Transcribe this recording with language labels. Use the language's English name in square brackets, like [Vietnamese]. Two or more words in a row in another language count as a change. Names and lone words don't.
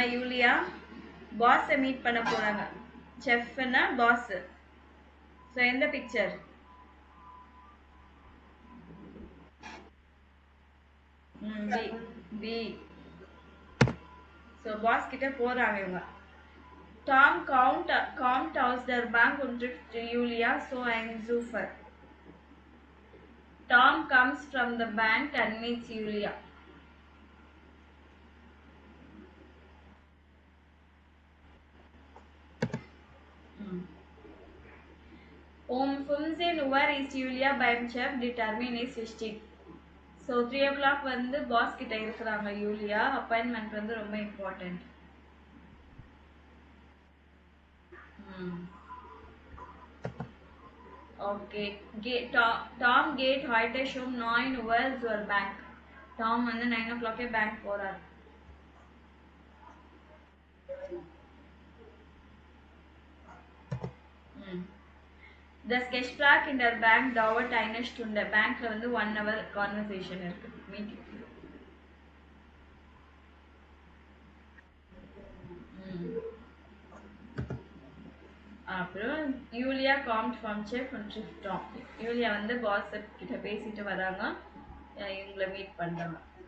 [Tamil] யூலியா பாஸை மீட் பண்ண போகிறாங்க. செஃப்னா பாஸ். ஸோ எந்த பிக்சர்? பி. பி. ஸோ பாஸ் கிட்ட போகிறாங்க இவங்க. [German] Tom kommt aus der Bank und trifft Julia, so ein Zufall. [English] Tom comes from the bank and meets Julia. [German] Um 15 Uhr ist Julia beim Chef, [English] the termin is 15. So 3 o'clock [Tamil] வந்து பாஸ் கிட்ட இருக்கிறாங்க யூலியா. அப்பாயின்மெண்ட் வந்து ரொம்ப இம்பார்ட்டன்ட். [German] ஓகே, டாம் கேட் heute schon 9 Uhr zur Bank. [Tamil] டாம் வந்து 9 o'clock பேங்க் போறாரு. [German] The Sketchblock in der Bank dauert eine Stunde. [Tamil] பேங்க்ல வந்து 1 hour கான்வர்சேஷன் இருக்கு, மீட்டிங். [German] அப்புறம் யூலியா kommt vom Chef und trifft Tom. [Tamil] யூலியா வந்து பாஸ் கிட்ட பேசிட்டு வராங்க, இவங்களை மீட் பண்றாங்க.